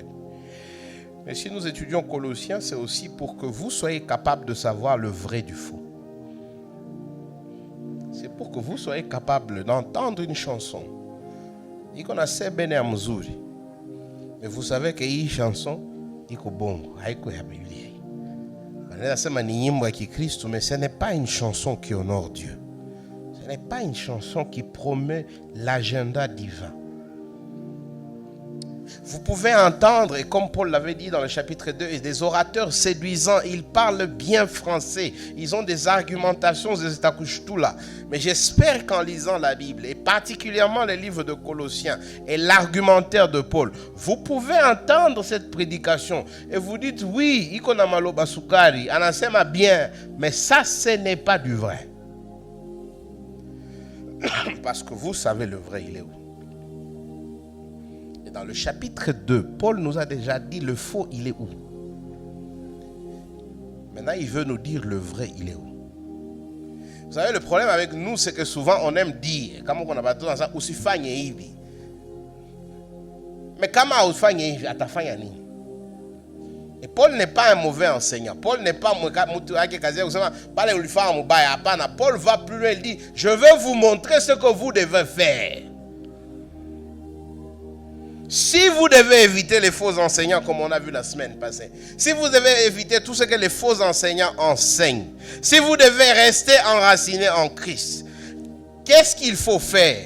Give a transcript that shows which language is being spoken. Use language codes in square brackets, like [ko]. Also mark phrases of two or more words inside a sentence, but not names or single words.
[fr] Mais si nous étudions Colossiens, c'est aussi pour que vous soyez capables de savoir le vrai du faux. C'est pour que que vous soyez capable d'entendre une chanson. Il connaissait Bene Mzuri. Mais vous savez que [sw] hii chanson iko bongo, haiko ya Biblia. Manela sema ni nyimbo ya Kikristo, [fr] mais ce n'est pas une chanson qui honore Dieu. Ce n'est pas une chanson qui promeut l'agenda divin. Vous pouvez entendre, et comme Paul l'avait dit dans le chapitre 2, des orateurs séduisants, ils parlent bien français, ils ont des argumentations, là. Mais j'espère qu'en lisant la Bible, et particulièrement les livres de Colossiens et l'argumentaire de Paul, vous pouvez entendre cette prédication et vous dites, oui, [sw] ikona maloba sukari, anasema [fr] bien, mais ça, ce n'est pas du vrai. Parce que vous savez le vrai, il est où? Et dans le chapitre 2, Paul nous a déjà dit le faux, il est où? Maintenant, il veut nous dire le vrai, il est où? Vous savez, le problème avec nous, c'est que souvent, on aime dire, comme on a battu dans ça, [sw] usifanye hivi. Mais kama usifanye hivi, atafanya nini? [fr] Et Paul n'est pas un mauvais enseignant. Paul n'est pas Paul va plus loin, il dit, je vais vous montrer ce que vous devez faire. Si vous devez éviter les faux enseignants, comme on a vu la semaine passée, si vous devez éviter tout ce que les faux enseignants enseignent, si vous devez rester enraciné en Christ, qu'est-ce qu'il faut faire?